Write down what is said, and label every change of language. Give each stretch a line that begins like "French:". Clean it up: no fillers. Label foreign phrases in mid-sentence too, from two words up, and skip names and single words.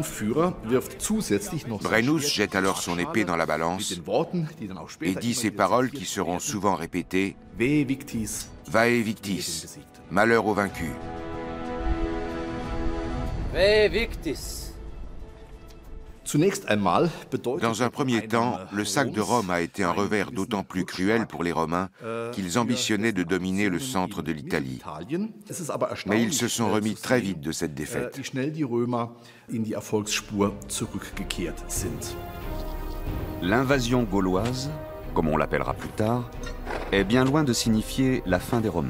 French: Brennus jette alors son épée dans la balance et dit ces paroles qui seront souvent répétées:
Latin: Vae victis,
French: malheur aux vaincus.
Latin: Vae victis.
French: Dans un premier temps, le sac de Rome a été un revers d'autant plus cruel pour les Romains qu'ils ambitionnaient de dominer le centre de l'Italie. Mais ils se sont remis très vite de cette défaite. L'invasion gauloise, comme on l'appellera plus tard, est bien loin de signifier la fin des Romains.